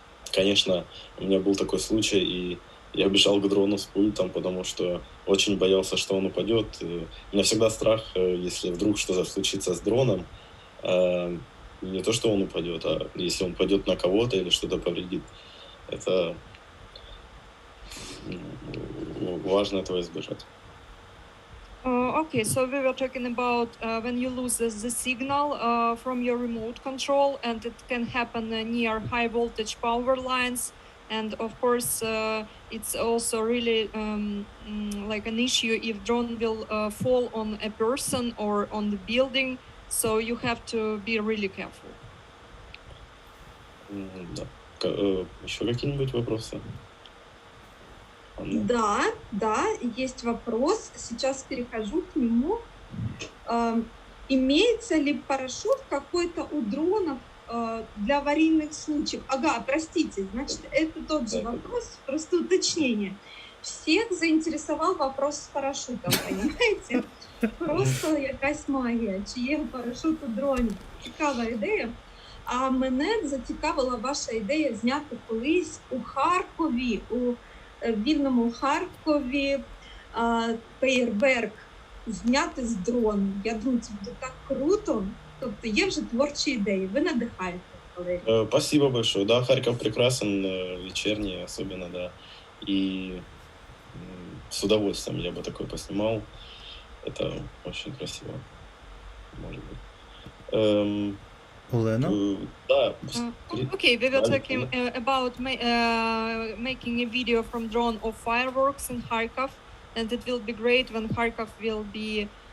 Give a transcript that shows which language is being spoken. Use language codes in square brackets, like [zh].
[ru] Конечно, у меня был такой случай, и я бежал к дрону с пультом, потому что очень боялся, что он упадет. У меня всегда страх, если вдруг что-то случится с дроном, не то, что он упадет, а если он упадет на кого-то или что-то повредит. Это важно этого избежать. [en] Okay, so we were talking about when you lose the signal from your remote control, and it can happen near high voltage power lines. And of course, it's also really like an issue if drone will fall on a person or on the building. So you have to be really careful. [ru] Да. Еще какие-нибудь вопросы? Да, есть вопрос. Сейчас перехожу к нему. Имеется ли парашют какой-то у дронов для аварийных случаев? Ага, простите, значит, это тот же вопрос, просто уточнение. Всех заинтересовал вопрос с парашютом, понимаете? [uk] Просто якась магія. Чи є парашут у дроні? Цікава ідея. А мене зацікавила ваша ідея зняти колись у Харкові, у вільному Харкові феєрверк зняти з дрону. Я думаю, це буде так круто. Тобто є вже творчі ідеї, ви надихаєте, Валерій. [ru] Спасибо большое. Да, Харьков прекрасен, вечерний особенно, да. И с удовольствием я бы такой поснимал. Это очень красиво, может быть. Олена? Да. [en] Okay, we were [ru] Валерий, [en] talking about making a video from drone of fireworks in Kharkov, and it will be great when Kharkov will be.